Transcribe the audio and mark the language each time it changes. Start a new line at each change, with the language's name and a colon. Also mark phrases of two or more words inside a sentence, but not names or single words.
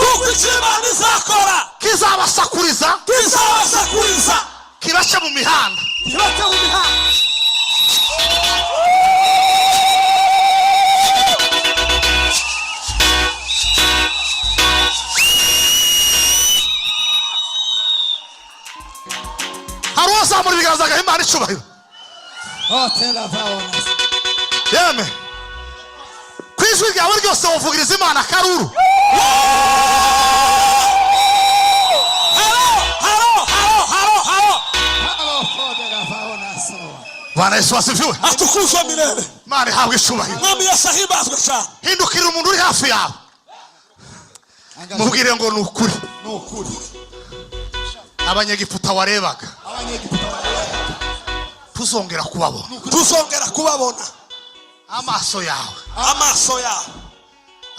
Kinyarwanda: kizabasakuriza kibace mu mihanda hari uwazamura ibiganza agaha Imana icyubahiro yeme ku ijwi ryawe ryose wavugiriza Imana akaruru
Swahili: Bwana Yesu asifiwe atukuzwe milele
Kinyarwanda: Imana ihabwe icyubahiro mwami Yesu ahimbazwe cyane hindukira umuntu uri hafi yawe mubwire ngo ni ukuri abanyegiputa warebaga tuzongera kubabona amaso yawe